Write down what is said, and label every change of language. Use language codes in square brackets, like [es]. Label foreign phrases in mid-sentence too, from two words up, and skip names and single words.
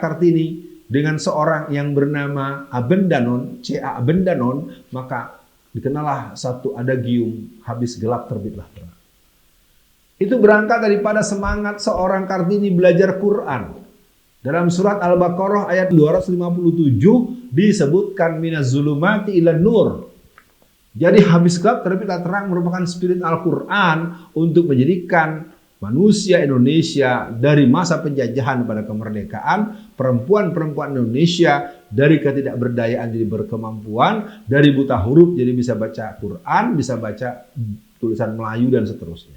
[id] Kartini dengan seorang yang bernama Abendanon, C.A. Abendanon, maka dikenalah satu adagium Habis Gelap Terbitlah Terang. Itu berangkat daripada semangat seorang Kartini belajar Quran. Dalam surat Al-Baqarah ayat 257 disebutkan [ar] من الظلمات إلى النور. [id] Jadi habis gelap terbitlah terang merupakan spirit Al-Quran untuk menjadikan manusia Indonesia dari masa penjajahan pada kemerdekaan, perempuan-perempuan Indonesia dari ketidakberdayaan jadi berkemampuan, dari buta huruf jadi bisa baca Quran, bisa baca tulisan Melayu dan seterusnya.